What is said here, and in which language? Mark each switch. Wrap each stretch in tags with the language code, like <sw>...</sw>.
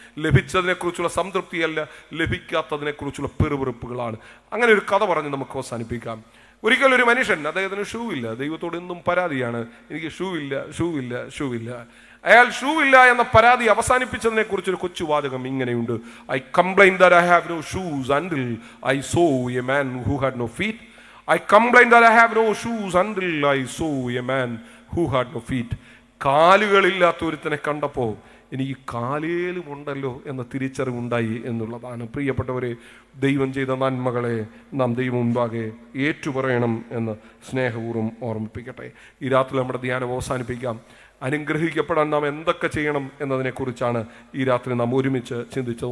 <ml>ലഭിച്ചതിനെക്കുറിച്ചുള്ള സംതൃപ്തിയല്ല, ലഭിക്കാത്തതിനെക്കുറിച്ചുള്ള പിറുപിറുപ്പുകളാണ്. അങ്ങനെ ഒരു കഥ പറഞ്ഞ് നമുക്ക് അവസാനിപ്പിക്കാം. ഒരിക്കലൊരു മനുഷ്യൻ, അദ്ദേഹത്തിന് ഷൂ ഇല്ല. ദൈവത്തോട് എന്നും പരാതിയാണ്, എനിക്ക് ഷൂ ഇല്ല. അയാൾ ഷൂ ഇല്ല എന്ന പരാതി അവസാനിപ്പിച്ചതിനെ കുറിച്ചൊരു കൊച്ചു വാചകം ഇങ്ങനെയുണ്ട്.</ml> <en>I complained that I have no shoes until I saw a man who had no feet. I complained that I have no shoes until I saw a man who had no feet.</en> <ml>കാലുകളില്ലാത്ത ഒരുത്തനെ കണ്ടപ്പോൾ എനിക്ക് കാലേലും ഉണ്ടല്ലോ എന്ന തിരിച്ചറിവുണ്ടായി എന്നുള്ളതാണ്. പ്രിയപ്പെട്ടവരെ, ദൈവം ചെയ്ത നന്മകളെ നാം ദൈവം മുൻപാകെ ഏറ്റുപറയണം എന്ന് സ്നേഹപൂർവ്വം ഓർമ്മിപ്പിക്കട്ടെ. ഈ രാത്രി നമ്മുടെ ധ്യാനം അവസാനിപ്പിക്കാം. അനുഗ്രഹിക്കപ്പെടാൻ നാം എന്തൊക്കെ ചെയ്യണം എന്നതിനെക്കുറിച്ചാണ് ഈ രാത്രി നാം ഒരുമിച്ച് ചിന്തിച്ചത്.</ml>